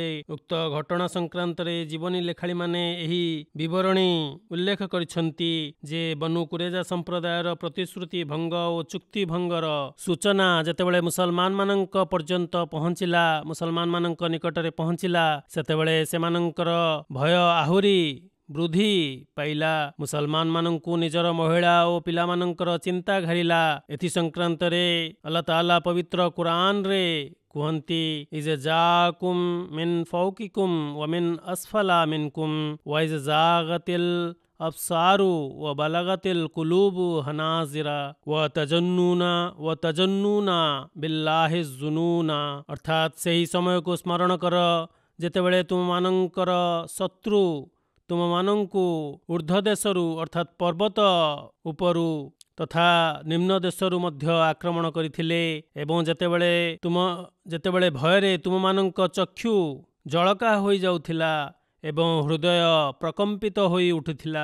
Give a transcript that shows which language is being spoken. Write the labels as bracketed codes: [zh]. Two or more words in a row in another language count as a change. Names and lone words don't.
[or] ଉକ୍ତ ଘଟଣା ସଂକ୍ରାନ୍ତରେ ଜୀବନୀ ଲେଖାଳିମାନେ ଏହି ବିବରଣୀ ଉଲ୍ଲେଖ କରିଛନ୍ତି ଯେ ବନୁ କୁରେଜା ସମ୍ପ୍ରଦାୟର ପ୍ରତିଶ୍ରୁତି ଭଙ୍ଗ ଓ ଚୁକ୍ତି ଭଙ୍ଗର ସୂଚନା ଯେତେବେଳେ ମୁସଲମାନମାନଙ୍କ ପର୍ଯ୍ୟନ୍ତ ପହଞ୍ଚିଲା, ମୁସଲମାନମାନଙ୍କ ନିକଟରେ ପହଞ୍ଚିଲା, ସେତେବେଳେ ସେମାନଙ୍କର ଭୟ ଆହୁରି ବୃଦ୍ଧି ପାଇଲା। ମୁସଲମାନମାନଙ୍କୁ ନିଜର ମହିଳା ଓ ପିଲାମାନଙ୍କର ଚିନ୍ତା ଘାରିଲା। ଏଥି ସଂକ୍ରାନ୍ତରେ ଆଲ୍ଲାହ ତାଆଲା ପବିତ୍ର କୁରାନରେ କୁହନ୍ତି, [ar] إذ جاءوكم من فوقكم ومن أسفل منكم وإذ زاغت الأبصار وبلغت القلوب الحناجر وتظنون بالله الظنونا. [or] अर्थात ସେହି ସମୟକୁ ସ୍ମରଣ କର ଯେତେବେଳେ ତୁମମାନଙ୍କର ଶତ୍ରୁ ତୁମମାନଙ୍କୁ ଉର୍ଦ୍ଧ୍ୱ ଦେଶରୁ ଅର୍ଥାତ୍ ପର୍ବତ ଉପରୁ ତଥା ନିମ୍ନ ଦେଶରୁ ମଧ୍ୟ ଆକ୍ରମଣ କରିଥିଲେ ଏବଂ ଯେତେବେଳେ ଭୟରେ ତୁମମାନଙ୍କ ଚକ୍ଷୁ ଜଳକା ହୋଇଯାଉଥିଲା ଏବଂ ହୃଦୟ ପ୍ରକମ୍ପିତ ହୋଇ ଉଠୁଥିଲା।